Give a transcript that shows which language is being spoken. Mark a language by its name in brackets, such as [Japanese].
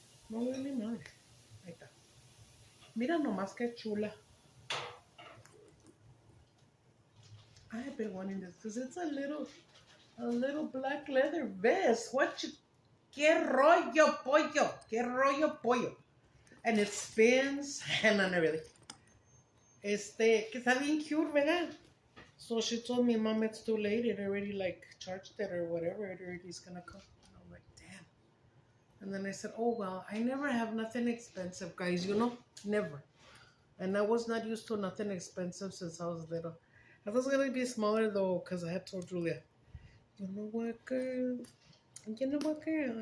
[English] No, really not. [Spanish] Ahí está. Mira nomás que chula. [English] I have been wanting this because it's a little black leather vest. What you? [Spanish] Que rollo pollo? Que rollo pollo? [English] And it spins, and not really. [Spanish] Que está bien cute, ¿verdad? [English] So she told me, Mom, it's too late. It already like charged it or whatever. It already is gonna come. And I'm like, damn. And then I said, oh well, I never have nothing expensive, guys. You know, never. And I was not used to nothing expensive since I was little. I was gonna be smaller though, cause I had told Julia, you know what, girl? You know what, girl?